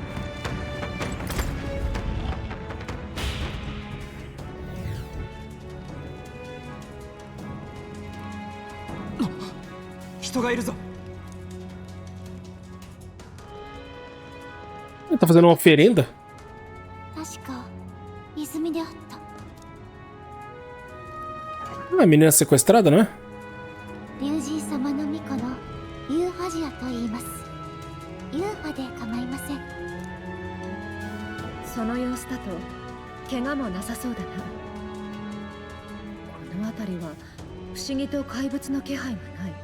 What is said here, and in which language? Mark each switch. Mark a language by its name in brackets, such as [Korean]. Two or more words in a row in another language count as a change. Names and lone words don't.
[Portuguese] Ele tá fazendo uma oferenda? [Japanese] 確か泉であった。 [Portuguese] Ah, a menina sequestrada, não é? [Japanese] 龍神様の巫女のユーファジアと言います。ユーファで構いません。その様子だと怪我もなさそうだな。この辺りは不思議と怪物の気配がない。